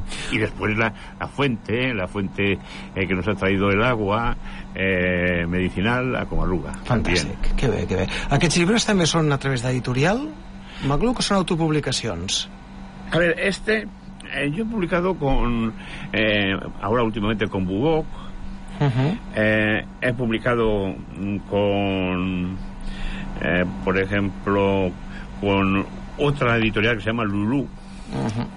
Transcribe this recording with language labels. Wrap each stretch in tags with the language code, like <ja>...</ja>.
<es>Y después la fuente que nos ha traído el agua medicinal a Comarruga.</es> <ca>Fantàstic,</ca> <es>también.</es> <ca>Que bé, que bé. Aquests llibres també són a través d'editorial, Maglu, que són autopublicacions.</ca> <es>A ver, este... yo he publicado con ahora últimamente con Bubok. Uh-huh. He publicado con por ejemplo con otra editorial que se llama Lulú. Uh-huh.</es>